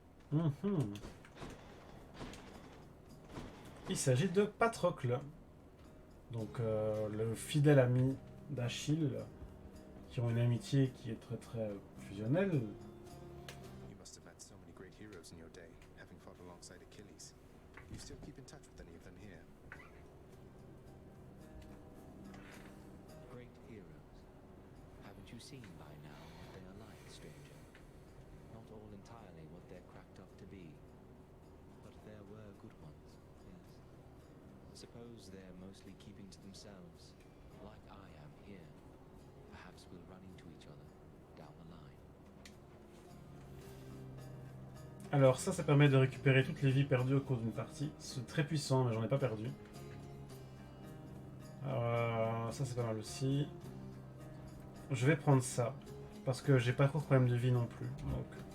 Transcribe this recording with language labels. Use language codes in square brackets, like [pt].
[fr] Mhm. Il s'agit de Patrocle. Donc le fidèle ami d'Achille, qui ont une amitié qui est très très fusionnelle. [en] You must have met so many great heroes in your day, having fought alongside Achilles. You still keep in touch with any of them here? Great heroes. Haven't you seen by now what they are like, stranger? Not all entirely what they're cracked up to be. But there were good ones, yes. Suppose they're mostly keeping to themselves, like I am here. Perhaps we'll run into each other down the line. [fr] Alors ça permet de récupérer toutes les vies perdues au cours d'une partie. C'est très puissant, mais j'en ai pas perdu. Ça c'est pas mal aussi. Je vais prendre ça, parce que j'ai pas trop de problème de vie non plus. Donc...